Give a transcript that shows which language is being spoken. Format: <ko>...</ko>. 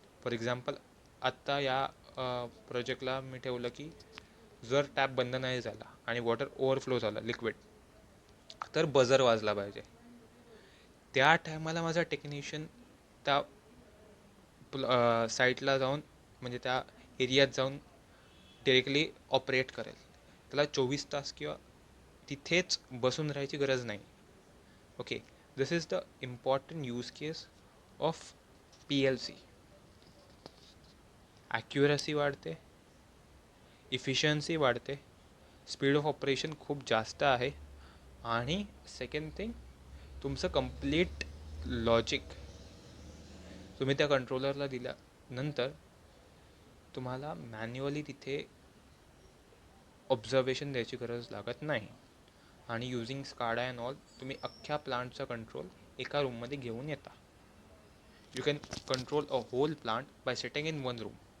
<en>for example</en> <mr>आत्ता या प्रोजेक्टला मी ठेवलं की जर टॅप बंद नाही झाला आणि वॉटर ओव्हरफ्लो झाला लिक्विड तर बजर वाजला पाहिजे. त्या टायमाला माझा टेक्निशियन त्या साईटला जाऊन म्हणजे त्या एरियात जाऊन डिरेक्टली ऑपरेट करेल. त्याला 24 तास किंवा तिथेच बसून राहायची गरज नाही.</mr> <en>Okay, this is the important use case of PLC.</en> <mr>Accuracy वाढते, इफिशियन्सी वाढते,</mr> <en>speed of operation</en> <mr>खूप जास्त आहे आणि</mr> <en>second thing</en> <mr>तुमचं कंप्लीट लॉजिक तुम्ही त्या कंट्रोलरला दिल्यानंतर तुम्हाला मॅन्युअली तिथे ऑब्झर्वेशन द्यायची गरज लागत नाही आणि</mr> <en>using SCADA and all</en> <mr>तुम्ही अख्ख्या प्लांटचा कंट्रोल एका रूममध्ये घेऊन येता.</mr> <en>You can control a whole plant by sitting in one room.</en>